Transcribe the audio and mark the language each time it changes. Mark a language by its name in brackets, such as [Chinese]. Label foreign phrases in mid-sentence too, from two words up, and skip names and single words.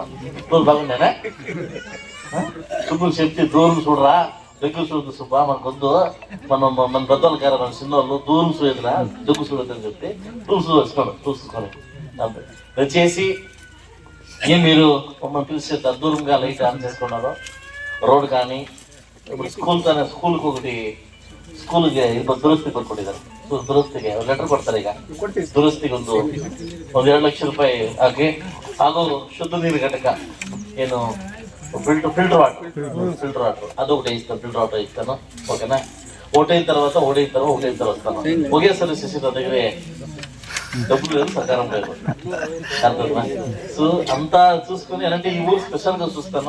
[Telugu] రోజు బాగుండేనా సుబ్బుని చెప్తే దూరం చూడరా, దగ్గర చూడదు సుబ్బా, మనకొద్దు, మన పెద్దలు గారు మన చిన్నవాళ్ళు దూరం చూడదురా, దగ్గర చూడద్దని చెప్తే చూసుకొని దయచేసి మీరు మమ్మల్ని పిలిచే దూరంగా లైట్ ఆన్ చేసుకున్నారు. రోడ్ కానీ ఇప్పుడు స్కూల్కి ఒకటి [Kannada] ಸ್ಕೂಲ್ಗೆ ದುರಸ್ತಿ ಕೊಟ್ಬಿಟ್ಟಿದ್ದಾರೆ. ದುರಸ್ತಿಗೆ ಲೆಟರ್ ಕೊಡ್ತಾರೆ. ಈಗ ದುರಸ್ತಿಗೆ ಒಂದು 2 ಲಕ್ಷ ರೂಪಾಯಿ ಹಾಕಿ, ಹಾಗೂ ಶುದ್ಧ ನೀರು ಘಟಕ ಏನು [Telugu] ఫిల్టర్ వాటర్ అది ఒకటి ఇస్తాను, ఫిల్టర్ వాటర్ ఇస్తాను. ఓకేనా? ఒకటైన తర్వాత వస్తాను. ఒకేసారి చేసి నా దగ్గర డబ్బులు లేదు, సహకారం లేదు. సో అంతా చూసుకుని అలాంటి ఈ ఊరు స్పెషల్ గా చూస్తాను.